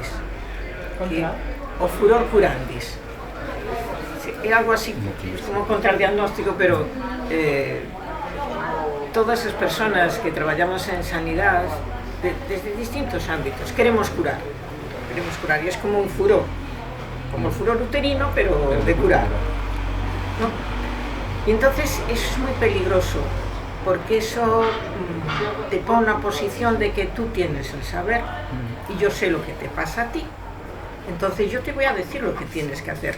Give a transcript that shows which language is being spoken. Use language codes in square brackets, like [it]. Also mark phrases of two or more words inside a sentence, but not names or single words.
[la] O furor curandis. [gl] É algo así, [es] como contra el diagnóstico, pero [gl] todas as persoas que traballamos en sanidade, desde distintos ámbitos, queremos curar, e é como un furor, [es] como el furor uterino, pero de curar, ¿no? Y entonces eso es muy peligroso, porque eso te pone una posición de que tú tienes el saber y yo sé lo que te pasa a ti. Entonces yo te voy a decir lo que tienes que hacer.